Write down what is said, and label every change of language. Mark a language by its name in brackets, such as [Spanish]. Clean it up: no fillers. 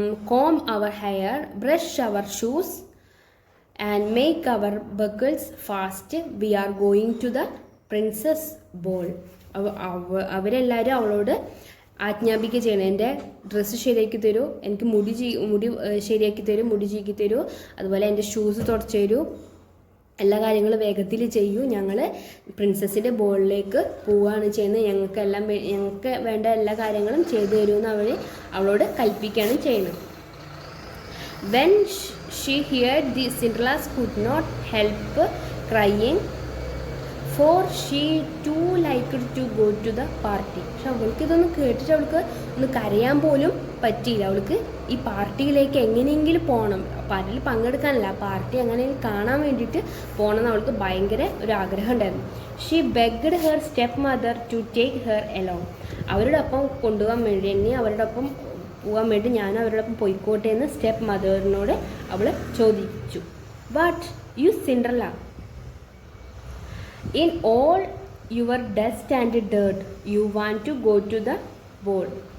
[English] comb our hair, brush our shoes and make our buckles fast. We are going to the princess ball. [Malayalam] അവരെല്ലാവരും അവളോട് ആജ്ഞാപിക്കുക ചെയ്യണം. എൻ്റെ dress ശരിയാക്കി തരൂ, എനിക്ക് മുടി ശരിയാക്കി തരൂ, മുടി ചീക്കി തരൂ, അതുപോലെ എൻ്റെ ഷൂസ് തുടച്ചു തരൂ, എല്ലാ കാര്യങ്ങളും വേഗത്തിൽ ചെയ്യൂ, ഞങ്ങൾ പ്രിൻസസിൻ്റെ ബോളിലേക്ക് പോവുകയാണ് ചെയ്യുന്നത്, ഞങ്ങൾക്ക് വേണ്ട എല്ലാ കാര്യങ്ങളും ചെയ്തു തരുമെന്ന് അവളോട് കൽപ്പിക്കുകയാണ് ചെയ്യുന്നത്. [English] When she heard the Cinderella's could not help crying for she too liked to go to the party. [Malayalam] പക്ഷെ അവൾക്ക് ഇതൊന്ന് കേട്ടിട്ട് അവൾക്ക് ഒന്ന് കരയാൻ പോലും പറ്റിയില്ല. അവൾക്ക് ഈ പാർട്ടിയിലേക്ക് എങ്ങനെയെങ്കിലും പോകണം, പാർട്ടിയിൽ പങ്കെടുക്കാനല്ല, പാർട്ടി എങ്ങനെയെങ്കിലും കാണാൻ വേണ്ടിയിട്ട് പോകണമെന്ന് അവൾക്ക് ഭയങ്കര ഒരു ആഗ്രഹം ഉണ്ടായിരുന്നു. [English] She begged her step mother to take her along. [Malayalam] അവരുടെ ഒപ്പം കൊണ്ടുപോകാൻ വേണ്ടി, എന്നെ അവരുടെ ഒപ്പം പോകാൻ വേണ്ടി ഞാൻ അവരുടെ ഒപ്പം പോയിക്കോട്ടെ എന്ന് സ്റ്റെപ്പ് മദറിനോട് അവൾ ചോദിച്ചു. [English] But you Cinderella, in all your dust and dirt, you want to go to the ball.